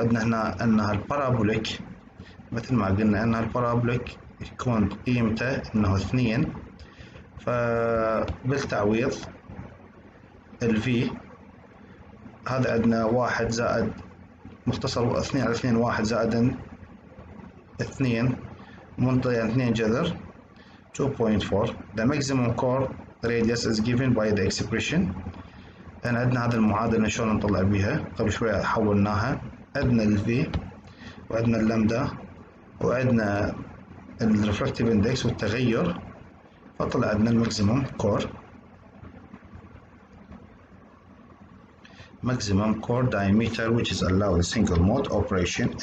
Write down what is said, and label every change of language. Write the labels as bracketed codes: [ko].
[ar] عندنا هنا أنها البارابوليك مثل ما قلنا أنها البارابوليك يكون قيمته أنه 2، فبالتعويض الفي هذا عندنا 1 زائد مختصر 2 على 2 1 زائد 2 منطقة 2 جذر 2.4. [en] The maximum core radius is given by the expression. [ar] هنا عندنا هذا المعادلة شلون نطلع بيها، قبل شوية حولناها. عندنا الفي وعندنا اللامدا وعندنا الريفراكتيف اندكس والتغير، فطلع عندنا الماكسيموم كور [en] maximum core diameter which is allowed single mode operation.